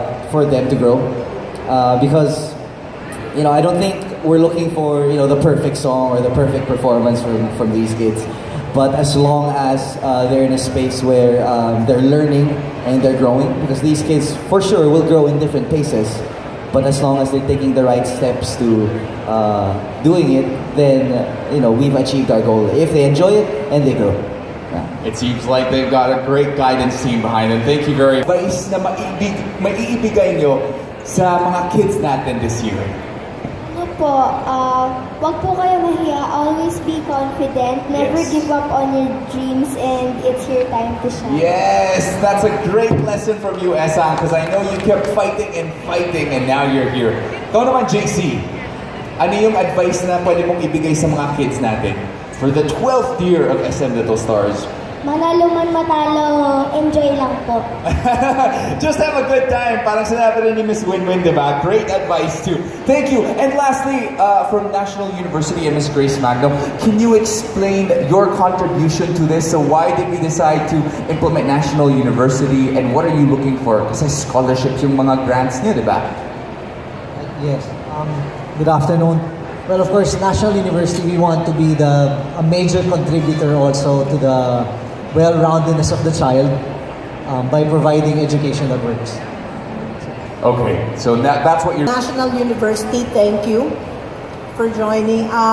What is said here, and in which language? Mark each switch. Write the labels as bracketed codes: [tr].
[en] for them to grow, because I don't think we're looking for the perfect song or the perfect performance from these kids, but as long as they're in a space where they're learning and they're growing, because these kids for sure will grow in different paces, but as long as they're taking the right steps to doing it, then we've achieved our goal. If they enjoy it and they grow. Yeah. It seems like they've got a great guidance team behind them. Thank you very much. [tl] Advice na maiibigay nyo sa mga kids natin [en] this year. [tl] Wag po kayo mahiya. [en] Always be confident. Never Yes. give up on your dreams, and it's your time to shine. Yes, that's a great lesson from you, Esang, because I know you kept fighting and now you're here. [tl] Ikaw naman, JC, ano yung advice na pwede mong ibigay sa mga kids natin [en] for the 12th year of SM Little Stars? [tl] Manalo man matalo, enjoy lang po. [en] Just have a good time. [tl] Parang sinabi rin ni Miss Winwin, diba? [en] Great advice too. Thank you. And lastly, from National University and Miss Grace Magno, can you explain your contribution to this? So why did we decide to implement National University and what are you looking for? [tl] Kasi scholarships yung mga grants niyo, diba? [en] Yes. Good afternoon. Well, of course, National University, we want to be a major contributor also to the well-roundedness of the child by providing education that works. Okay, so that's what you're... National University, thank you for joining.